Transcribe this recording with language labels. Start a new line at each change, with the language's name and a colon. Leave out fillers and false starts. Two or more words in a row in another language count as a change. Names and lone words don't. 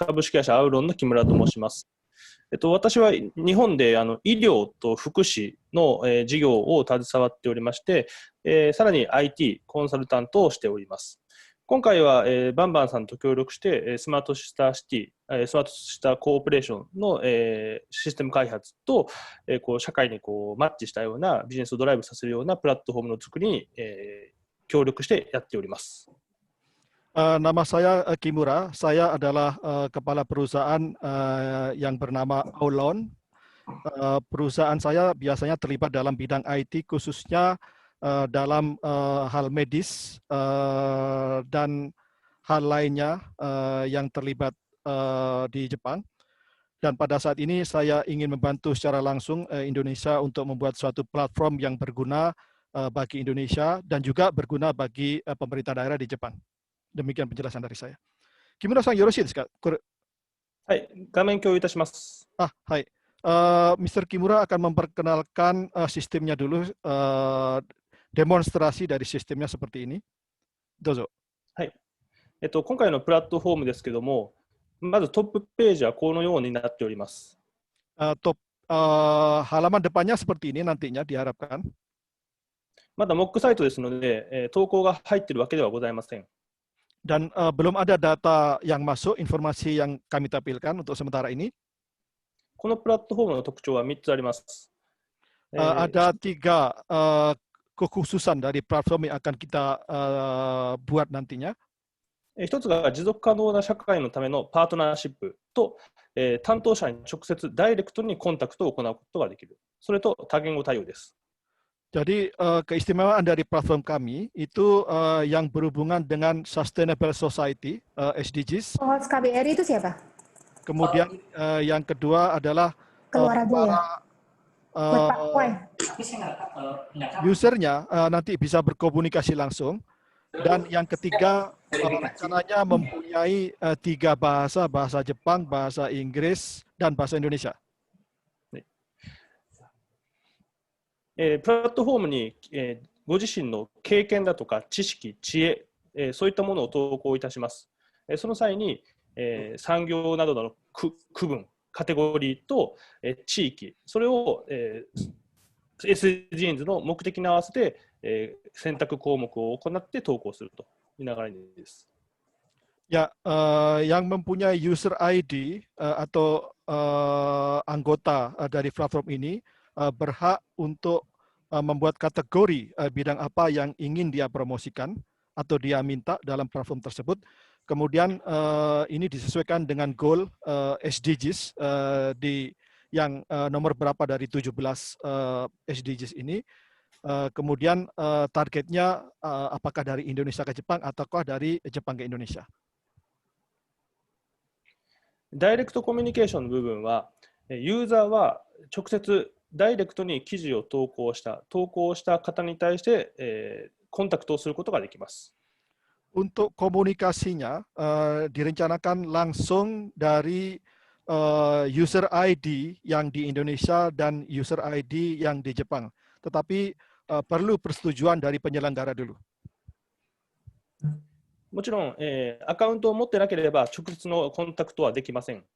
Japanese: 株式会社アウロンの木村と申します。私は日本で医療と福祉の事業を携わっておりまして、さらに IT コンサルタントをしております。今回はバンバンさんと協力してスマートシターシティ、スマートシターコーポレーションのシステム開発と社会にマッチしたようなビジネスをドライブさせるようなプラットフォームの作りに協力してやっております。
Indonesian: Nama saya Kimura, saya adalah kepala perusahaan yang bernama Aulon. Perusahaan saya biasanya terlibat dalam bidang IT, khususnya dalam hal medis dan hal lainnya yang terlibat di Jepang. Dan pada saat ini saya ingin membantu secara langsung Indonesia untuk membuat suatu platform yang berguna bagi Indonesia dan juga berguna bagi pemerintah daerah di Jepang. Demikian penjelasan dari saya.
Japanese: 木村さん、よろしいですか? はい、画面共有いたします.
Indonesian: Hai. Mr. Kimura akan memperkenalkan sistemnya dulu, demonstrasi dari sistemnya seperti ini.
Japanese: Dozo. はい。今回のプラットフォームですけども、まずトップページはこのようになっております。
Indonesian: Halaman depannya seperti ini nantinya diharapkan.
Japanese: まだモックサイトですので、投稿が入っているわけではございません。
Indonesian: Dan belum ada data yang masuk, informasi yang kami tampilkan untuk sementara ini.
Japanese: このプラットフォームの特徴は3つあります。
Indonesian: Ada 3 kekhususan dari platform yang akan kita buat nantinya.
Japanese: 一つが持続可能な社会のためのパートナーシップと、担当者に直接ダイレクトにコンタクトを行うことができる。それと多言語対応です。
Indonesian: Jadi keistimewaan dari platform kami itu yang berhubungan dengan
English: Sustainable Society,
Indonesian: SDGs. Host KBRI itu siapa? Kemudian yang kedua adalah usernya nanti bisa berkomunikasi langsung. Dan yang ketiga rencananya mempunyai 3 bahasa, bahasa Jepang, bahasa Inggris, dan bahasa Indonesia.
Japanese: プラットフォームに、ご自身の経験だとか知識、知恵、そういったものを投稿いたします。その際に、産業などの区分、カテゴリーと、地域、それを、SDGs の目的に合わせて、選択項目を行って投稿するという流れです。
Indonesian: Ya, yang mempunyai user ID atau anggota dari platform ini berhak untuk membuat kategori bidang apa yang ingin dia promosikan atau dia minta dalam platform tersebut. Kemudian ini disesuaikan dengan goal SDGs di yang nomor berapa dari 17 SDGs ini. Kemudian targetnya apakah dari Indonesia ke Jepang ataukah dari Jepang ke Indonesia.
Japanese: ダイレクトコミュニケーションの部分は、ユーザーは直接ダイレクトに記事を投稿した方に対して、コンタクトをすることができます。
Indonesian: Untuk komunikasinya direncanakan langsung dari user ID yang di Indonesia dan user ID yang di Jepang. Tetapi perlu persetujuan dari penyelenggara dulu.
Japanese: もちろん、アカウントを持ってなければ直接のコンタクトはできません。